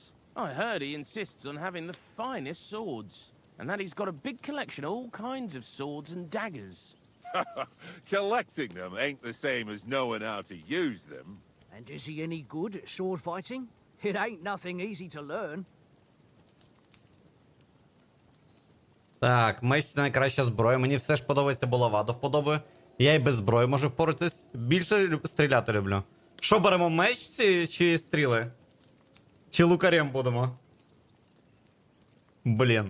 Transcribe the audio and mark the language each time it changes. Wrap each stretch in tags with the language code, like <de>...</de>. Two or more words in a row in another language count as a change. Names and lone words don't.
<en>I heard he insists on having the finest swords, and that he's got a big collection of all kinds of swords and daggers. Collecting them ain't the same as knowing how to use them. And is he any good at sword fighting? It ain't nothing easy to learn.</en> <uk>Так, меч це найкраща зброя. Мені все ж подобається булава до вподоби. Я і без зброї можу впоратись. Більше стріляти люблю. Що беремо, меч чи стріли? Чи лукарем будемо? Блін.</uk>